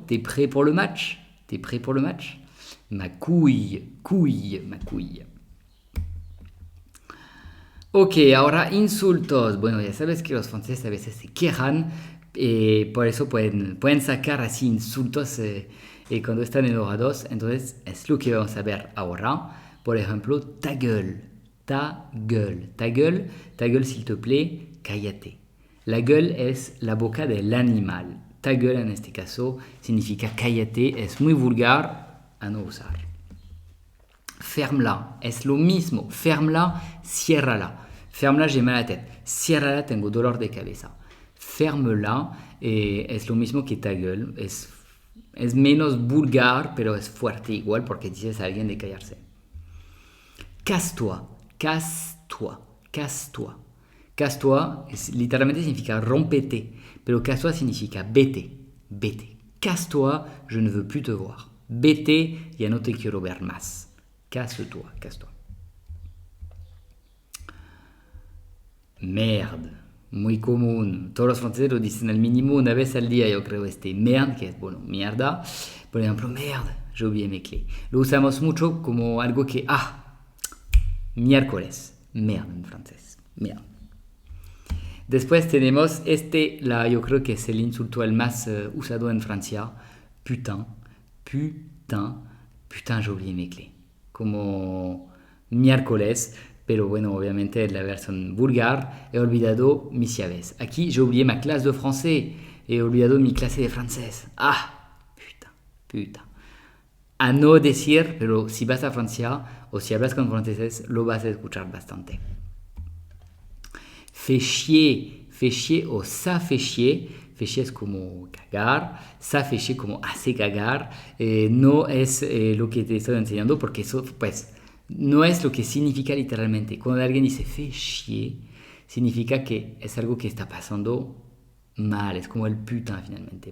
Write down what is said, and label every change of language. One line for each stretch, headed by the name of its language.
French: ¿T'es prêt pour le match? ¿T'es prêt pour le match? Ma couille, couille, ma couille.
Spanish: Ok, ahora insultos. Bueno, ya sabes que los franceses a veces se quejan, por eso pueden sacar así insultos cuando están enojados. Entonces es lo que vamos a ver ahora. Por ejemplo,
French: ta gueule, ta gueule, ta gueule, ta gueule s'il te plaît, cállate.
Spanish: La gueule es la boca del animal. Ta gueule en este caso significa cállate, es muy vulgar a no usar. Ferme-la, es lo mismo. Ferme-la, ciérrala.
French: Ferme-la, j'ai mal a la tête.
Spanish: Ciérrala, tengo dolor de cabeza. Ferme-la, es lo mismo que ta gueule. Es menos vulgar, pero es fuerte igual porque dices a alguien de callarse. Casse-toi, casse-toi, casse-toi. Casse-toi literalmente significa rompete, pero casse-toi significa vete, vete.
French: Casse-toi, je ne veux plus te voir.
Spanish: Vete, ya no te quiero ver más. Casse-toi, casse-toi. Merde, muy común. Todos los franceses lo dicen al mínimo una vez al día, yo creo, merde, que es, bueno, mierda. Por ejemplo,
French: merde, j'ai oublié mes clés.
Spanish: Lo usamos mucho como algo que, miércoles. Merde en francés, merde. Después tenemos yo creo que es el insulto el más usado en Francia.
French: Putain, putain, putain, j'ai oublié mes clés.
Spanish: Como miércoles, pero bueno, obviamente es la versión vulgar. He olvidado mis llaves. Aquí
French: j'ai oublié ma clase de français.
Spanish: He olvidado mi clase de francés. Putain, putain. A no decir, pero si vas a Francia o si hablas con franceses, lo vas a escuchar bastante.
French: Fait chier o ça fait chier.
Spanish: Fait chier es como cagar, ça fait chier como hace cagar. No es lo que te estoy enseñando porque eso, pues, no es lo que significa literalmente. Cuando alguien dice fait chier, significa que es algo que está pasando mal, es como el putain finalmente.